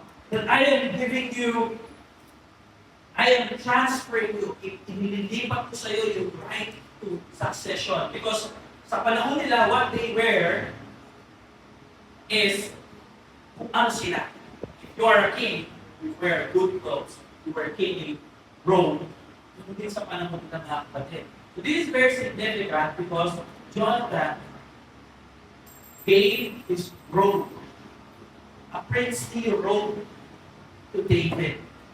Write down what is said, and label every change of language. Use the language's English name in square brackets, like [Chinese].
[English] That I am giving you, I am transferring you, [Filipino] inilipat ko sa iyo yung [English] right to succession. Because [Filipino] sa panahon nila, [English] what they wear is [Filipino] kung ano sila. [English] If you are a king, you wear good clothes. You wear kingly robe. [Filipino] Hindi sa panahon ng mga kapatid. [English] So this is very significant because Jonathan gave his robe, a princely robe, to David.